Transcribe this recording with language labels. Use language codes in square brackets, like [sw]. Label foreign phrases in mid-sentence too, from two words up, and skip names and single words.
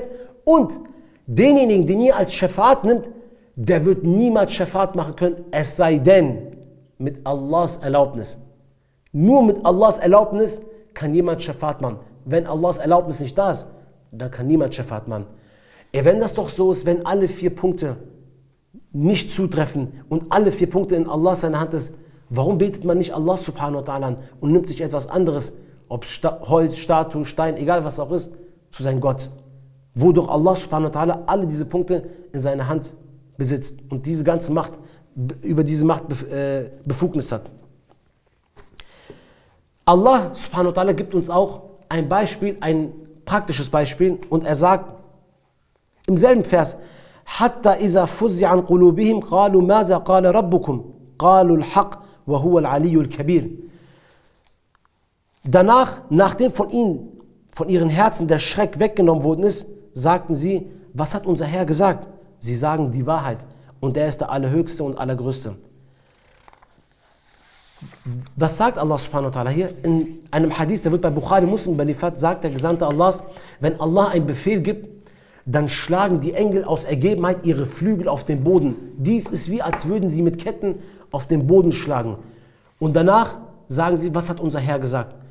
[de] Und denjenigen, den ihr als Schafat nimmt, der wird niemals Schafat machen können, es sei denn mit Allahs Erlaubnis. Nur mit Allahs Erlaubnis kann jemand Schafat machen. Wenn Allahs Erlaubnis nicht da ist, dann kann niemand Schafat machen. Wenn das doch so ist, wenn alle 4 Punkte nicht zutreffen und alle 4 Punkte in Allah seiner Hand ist, warum betet man nicht Allah [ar] سبحانه وتعالى [de] an und nimmt sich etwas anderes, ob Holz, Statue, Stein, egal was auch ist, zu sein Gott? Wo doch Allah [ar] سبحانه وتعالى [de] alle diese Punkte in seiner Hand besitzt und diese ganze Macht, über diese Macht Befugnis hat. Allah [ar] سبحانه وتعالى [de] gibt uns auch ein Beispiel, ein praktisches Beispiel, und er sagt im selben Vers: [ar] حتى إذا فزع عن قلوبهم قالوا ماذا قال ربكم قالوا الحق وهو العلي الكبير. [de] Danach, nachdem von ihren Herzen der Schreck weggenommen worden ist, sagten sie: Was hat unser Herr gesagt? Sie sagen die Wahrheit, und er ist der Allerhöchste und Allergrößte. Was sagt Allah [ar] سبحانه وتعالى [de] hier? In einem Hadith, der wird bei Bukhari Muslim überliefert, sagt der Gesandte Allahs: Wenn Allah einen Befehl gibt, dann schlagen die Engel aus Ergebenheit ihre Flügel auf den Boden. Dies ist wie, als würden sie mit Ketten auf den Boden schlagen. Und danach sagen sie: Was hat unser Herr gesagt?